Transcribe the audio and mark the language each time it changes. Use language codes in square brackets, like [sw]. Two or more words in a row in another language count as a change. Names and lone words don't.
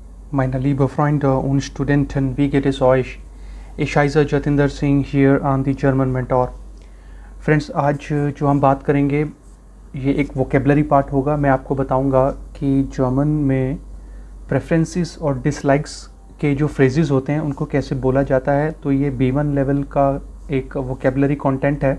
[de] Meine liebe Freunde und Studenten, wie geht es euch? Ich heiße [en] जतिंदर सिंह here on the German Mentor. [hi] फ्रेंड्स, आज जो हम बात करेंगे ये एक [en] vocabulary part [hi] होगा. मैं आपको बताऊंगा कि जर्मन में प्रेफरेंसेस और डिसलाइक्स के जो फ्रेजेस होते हैं उनको कैसे बोला जाता है. तो ये B1 लेवल का एक [en] vocabulary content [hi] है.